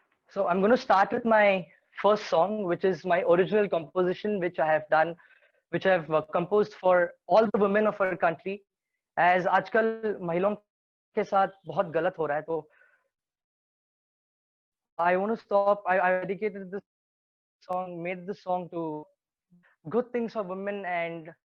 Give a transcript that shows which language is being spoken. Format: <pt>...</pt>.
<en>So I'm going to start with my first song, which is my original composition, which I have done, which I've composed for all the women of our country.</en> <hi>As आजकल महिलाओं के साथ बहुत गलत हो रहा है, तो</hi> <en>I want to stop. I dedicated this song, made this song to good things for women and</en>